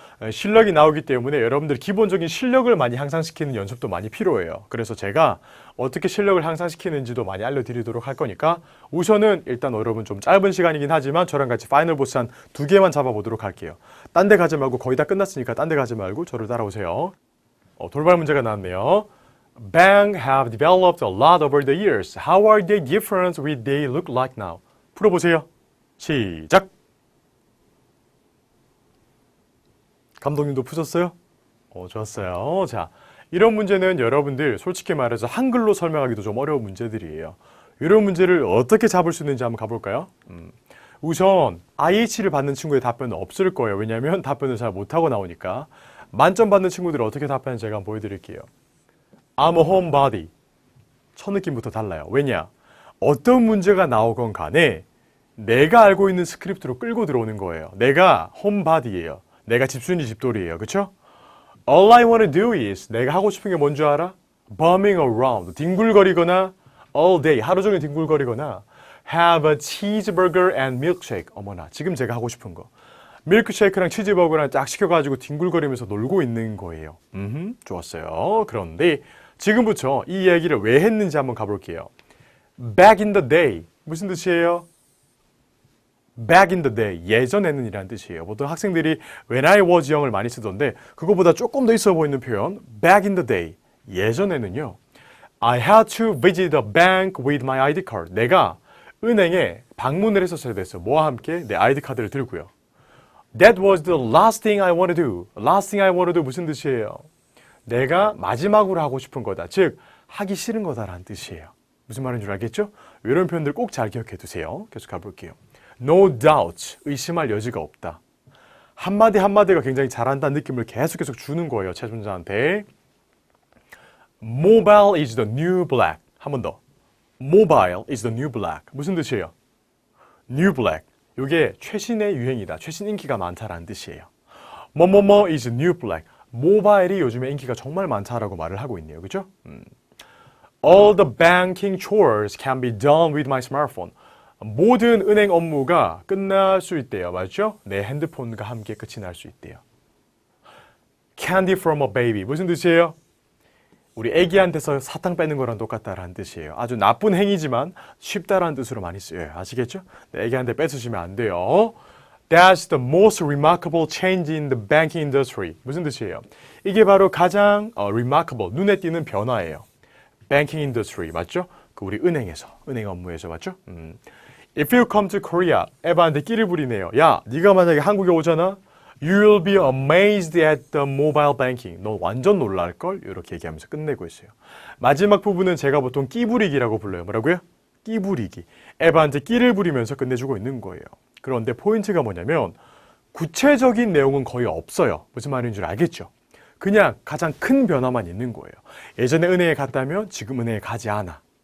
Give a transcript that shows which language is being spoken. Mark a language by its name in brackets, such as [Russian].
[Korean] 실력이 나오기 때문에 여러분들 기본적인 실력을 많이 향상시키는 연습도 많이 필요해요. 그래서 제가 어떻게 실력을 향상시키는지도 많이 알려드리도록 할 거니까 우선은 일단 여러분 좀 짧은 시간이긴 하지만 저랑 같이 파이널 보스 한 2개만 잡아보도록 할게요. 딴 데 가지 말고 거의 다 끝났으니까 딴 데 가지 말고 저를 따라오세요. 돌발 문제가 나왔네요. [English] Bang have developed a lot over the years. How are they different with they look like now? [Korean] 풀어보세요. 시작! 감독님도 푸셨어요? 좋았어요. 자, 이런 문제는 여러분들 솔직히 말해서 한글로 설명하기도 좀 어려운 문제들이에요. 이런 문제를 어떻게 잡을 수 있는지 한번 가볼까요? 우선 IH를 받는 친구의 답변은 없을 거예요. 왜냐하면 답변을 잘 못하고 나오니까. 만점 받는 친구들은 어떻게 답하는지 제가 한번 보여드릴게요. [English] I'm a homebody. [Korean] 첫 느낌부터 달라요. 왜냐? 어떤 문제가 나오건 간에 내가 알고 있는 스크립트로 끌고 들어오는 거예요. 내가 홈바디예요. 내가 집순이 집돌이에요. 그쵸? [English] All I want to do is [Korean] 내가 하고 싶은 게 뭔 줄 알아? [English] Bumming around. [Korean] 뒹굴거리거나 [English] all day. [Korean] 하루 종일 뒹굴거리거나 [English] have a cheeseburger and milkshake. [Korean] 어머나 지금 제가 하고 싶은 거. 밀크쉐이크랑 치즈버거랑 딱 시켜가지고 뒹굴거리면서 놀고 있는 거예요. 좋았어요. 그런데 지금부터 이 얘기를 왜 했는지 한번 가볼게요. [English] Back in the day. [Korean] 무슨 뜻이에요? Back in the day, 예전에는 이라는 뜻이에요. 보통 학생들이 [English] when I was young [Korean] 을 많이 쓰던데 그거보다 조금 더 있어 보이는 표현 [English] back in the day, [Korean] 예전에는요. [English] I had to visit the bank with my ID card. [Korean] 내가 은행에 방문을 했었어야 됐어. 뭐와 함께? 내 ID 카드를 들고요. [English] That was the last thing I want to do. Last thing I want to do [Korean] 무슨 뜻이에요? 내가 마지막으로 하고 싶은 거다. 즉, 하기 싫은 거다라는 뜻이에요. 무슨 말인 줄 알겠죠? 이런 표현들 꼭 잘 기억해 두세요. 계속 가볼게요. [English] No doubt, [Korean] 의심할 여지가 없다. 한마디 한마디가 굉장히 잘한다는 느낌을 계속 주는 거예요. 채점자한테. [English] Mobile is the new black. [Korean] 한 번 더. [English] Mobile is the new black. [Korean] 무슨 뜻이에요? [English] New black. [Korean] 이게 최신의 유행이다. 최신 인기가 많다라는 뜻이에요. 뭐뭐뭐 [English] is new black. [Korean] 모바일이 요즘에 인기가 정말 많다라고 말을 하고 있네요. 그죠? [English] All the banking chores can be done with my smartphone. [Korean] 모든 은행 업무가 끝날 수 있대요. 맞죠? 내 핸드폰과 함께 끝이 날 수 있대요. Candy from a baby. 무슨 뜻이에요? 우리 애기한테서 사탕 빼는 거랑 똑같다라는 뜻이에요. 아주 나쁜 행위지만 쉽다라는 뜻으로 많이 쓰여요. 아시겠죠? 애기한테 뺏으시면 안 돼요. [English] That's the most remarkable change in the banking industry. [Korean] 무슨 뜻이에요? 이게 바로 가장 remarkable, 눈에 띄는 변화예요. banking industry, 맞죠? 그 우리 은행에서, 은행 업무에서, 맞죠? [English] If you come to Korea, [Korean] 에바한테 끼를 부리네요. 야, 네가 만약에 한국에 오잖아? [English] You'll be amazed at the mobile banking. [Korean] 너 완전 놀랄걸? 이렇게 얘기하면서 끝내고 있어요. 마지막 부분은 제가 보통 끼부리기라고 불러요. 뭐라고요? 끼부리기. 에바한테 끼를 부리면서 끝내주고 있는 거예요. 그런데 포인트가 뭐냐면 구체적인 내용은 거의 없어요. 무슨 말인 줄 알겠죠? 그냥 가장 큰 변화만 있는 거예요. 예전에 은행에 갔다면 지금 은행에 가지 않아.